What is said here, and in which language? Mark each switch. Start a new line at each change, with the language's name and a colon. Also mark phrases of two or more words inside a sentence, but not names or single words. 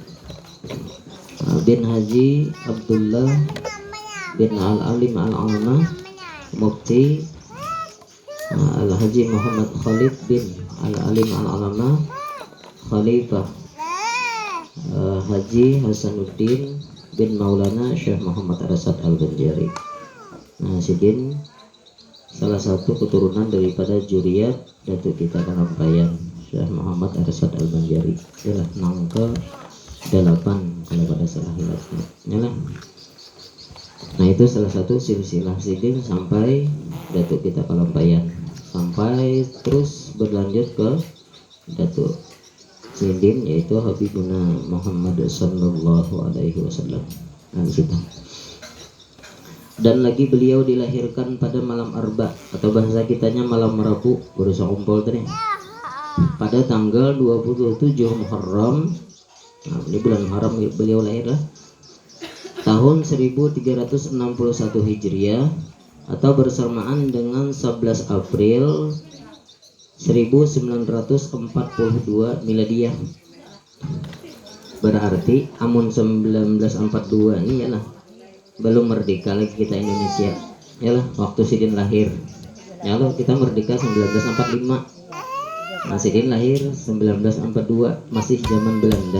Indonesian: bin Haji Abdullah bin Al-Alim Al-Alama Mufti Al-Haji Muhammad Khalid bin Al-Alim Al-Alama Khalifah Haji Hasanuddin bin Maulana Syekh Muhammad Arsyad Al-Banjari. Nah, Sidin salah satu keturunan daripada juriyat Datuk kita Kanampayan Syekh Muhammad Arsyad Al-Banjari. Ialah nangka 8 kalau pada salah hilatnya. Nah, itu salah satu silsilah Sidin sampai Datuk kita Kanampayan, sampai terus berlanjut ke Datuk Sidin yaitu Habibuna Muhammad
Arabic: sallallahu alaihi wasallam.
Indonesian: Nah, kita. Dan lagi beliau dilahirkan pada malam Arba atau bahasa kitanya malam Rabu, berusaha kumpul tadi. Pada tanggal 27 Muharram. Nah, ini bulan Muharram beliau lahir lah. Tahun 1361 Hijriah atau bersamaan dengan 11 April 1942 Miladiah. Berarti amun 1942 ini yalah belum merdeka lagi kita Indonesia, yalah waktu Sidin lahir. Yalah kita merdeka 1945. Nah, Sidin lahir 1942, masih zaman Belanda.